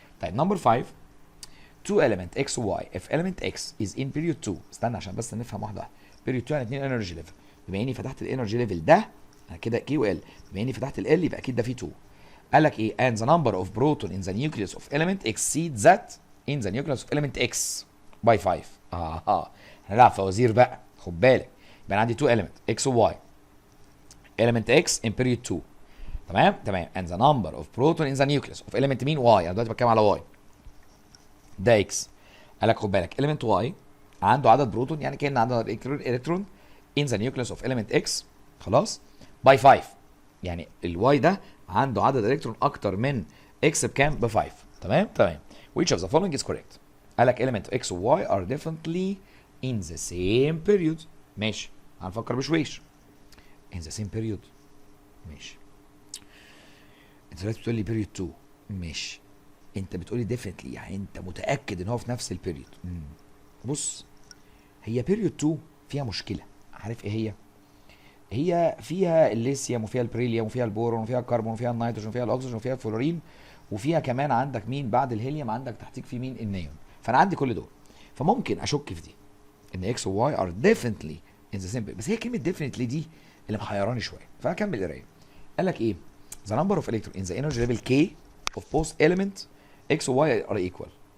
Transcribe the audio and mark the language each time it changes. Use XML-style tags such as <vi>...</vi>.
<ar>طيب نمبر</ar> <en>5، two element x و y if element x is in period 2.</en> <ar>استنى عشان بس نفهم واحده واحده.</ar> <en>period 2 يعني 2 energy level.</en> <ar>بما اني فتحت الانرجي ليفل ده انا كده كي و ال، بما اني فتحت ال يبقى اكيد ده فيه 2. قال لك ايه؟</ar> <en>and the number of proton in the nucleus of element exceeds that in the nucleus of element x by 5.</en> <ar>هنلعب فوازير بقى، خد بالك. يبقى انا عندي 2 element x و y.</ar> <en>element x in period 2.</en> <ar>تمام تمام.</ar> <en>and the number of proton in the nucleus of element مين؟ y.</en> <ar>انا دلوقتي بتكلم على</ar> <en>y. ده x.</en> <ar>قال لك خد بالك element y عنده عدد بروتون، يعني كان عدد الكترون</ar> <en>in the nucleus of element x</en> <ar>خلاص by 5. يعني الواي ده عنده عدد الكترون اكتر من x بكام؟ ب 5. تمام تمام.</ar> <en>which of the following is correct؟</en> <ar>قال لك</ar> <en>element x و y are definitely in the same period.</en> <ar>ماشي، هنفكر بشويش.</ar> <en>in the same period ماشي.</en> <ar>انت دلوقتي بتقول لي period 2. ماشي، انت بتقول لي definitely يعني انت متاكد ان هو في نفس البيريود. بص، هي period 2 فيها مشكله، عارف ايه هي؟ هي فيها الليثيوم وفيها البريليوم وفيها البورون وفيها الكربون وفيها النيتروجين وفيها الاكسجين وفيها الفلورين، وفيها كمان عندك مين بعد الهيليوم؟ عندك تحتيك في مين؟ النيون. فانا عندي كل دول، فممكن اشك في دي ان اكس وواي</ar> <en>Are definitely in the same.</en> <ar>بس هي كلمه ديفنتلي دي اللي محيراني شويه، فهكمل قرايه. قال لك ايه؟</ar> <en>the number of electron in the energy level k of both element x و y are equal.</en>